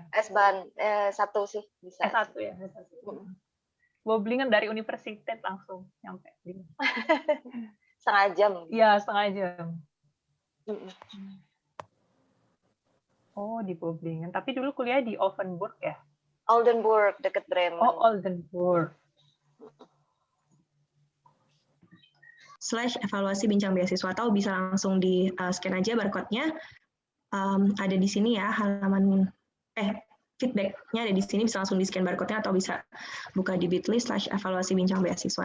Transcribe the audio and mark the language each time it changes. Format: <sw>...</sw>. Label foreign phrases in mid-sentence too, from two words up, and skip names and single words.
<id>S-Bahn, satu sih bisa. S1 ya? S1. Böblingen dari universitas langsung nyampe. Setengah jam. Iya, setengah jam. Mm-mm. Oh, di Böblingen. Tapi dulu kuliah di Oldenburg ya? Oldenburg, dekat Bremen. Oh, Oldenburg. /evaluasi bincang beasiswa, atau bisa langsung di scan aja barcode-nya. Ada di sini ya, halaman feedback-nya ada di sini, bisa langsung di scan barcode-nya atau bisa buka di bit.ly/evaluasi bincang beasiswa.</id>